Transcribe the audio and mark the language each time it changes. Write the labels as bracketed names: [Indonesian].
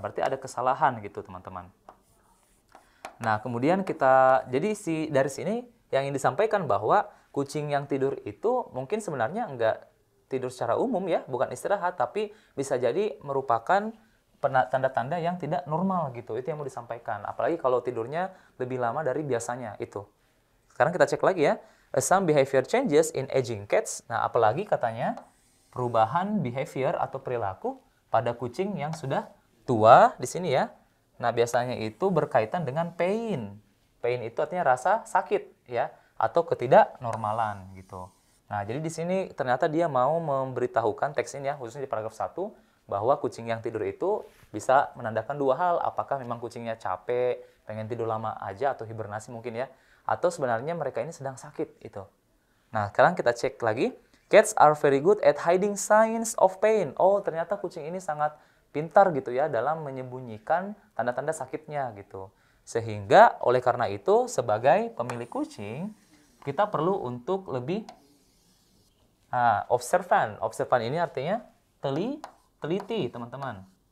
[Indonesian] Berarti ada kesalahan gitu, teman-teman. Nah, kemudian kita jadi dari sini yang ingin disampaikan bahwa kucing yang tidur itu mungkin sebenarnya enggak tidur secara umum ya, bukan istirahat, tapi bisa jadi merupakan tanda-tanda yang tidak normal gitu. Itu yang mau disampaikan. Apalagi kalau tidurnya lebih lama dari biasanya itu. Sekarang kita cek lagi ya. [English] Some behavior changes in aging cats. [Indonesian] Nah, apalagi katanya perubahan behavior atau perilaku pada kucing yang sudah tua di sini ya. Nah, biasanya itu berkaitan dengan pain. Pain itu artinya rasa sakit ya, atau ketidaknormalan gitu. Nah, jadi di sini ternyata dia mau memberitahukan teks ini ya, khususnya di paragraf 1, bahwa kucing yang tidur itu bisa menandakan dua hal. Apakah memang kucingnya capek, pengen tidur lama aja, atau hibernasi mungkin ya. Atau sebenarnya mereka ini sedang sakit itu. Nah, sekarang kita cek lagi. [English] Cats are very good at hiding signs of pain. [Indonesian] Oh, ternyata kucing ini sangat pintar gitu ya dalam menyembunyikan tanda-tanda sakitnya gitu. Sehingga oleh karena itu sebagai pemilik kucing kita perlu untuk lebih observan. Observan ini artinya teliti, teman-teman.